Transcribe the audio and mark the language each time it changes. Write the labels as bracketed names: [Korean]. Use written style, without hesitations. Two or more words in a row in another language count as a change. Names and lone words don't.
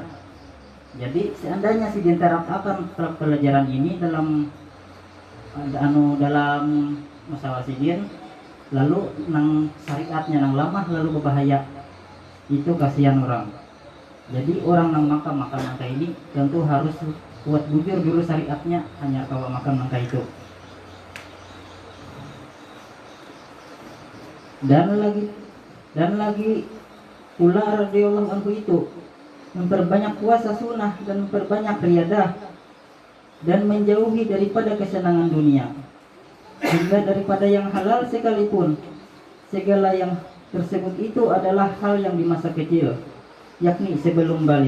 [Banjar] Jadi seandainya si diterapkan pelajaran ini dalam masalah sidin, lalu nang syariatnya nang lama lalu berbahaya, itu kasihan orang. Jadi orang nang makan nangka ini tentu harus kuat bujur dulu syariatnya, hanya kalau makan nangka itu. [Indonesian] Dan lagi pula [Arabic] رضي الله عنه [Indonesian] itu memperbanyak puasa sunnah dan memperbanyak riyadah, dan menjauhi daripada kesenangan dunia, hingga daripada yang halal sekalipun. Segala yang tersebut itu adalah hal yang di masa kecil, yakni sebelum balik.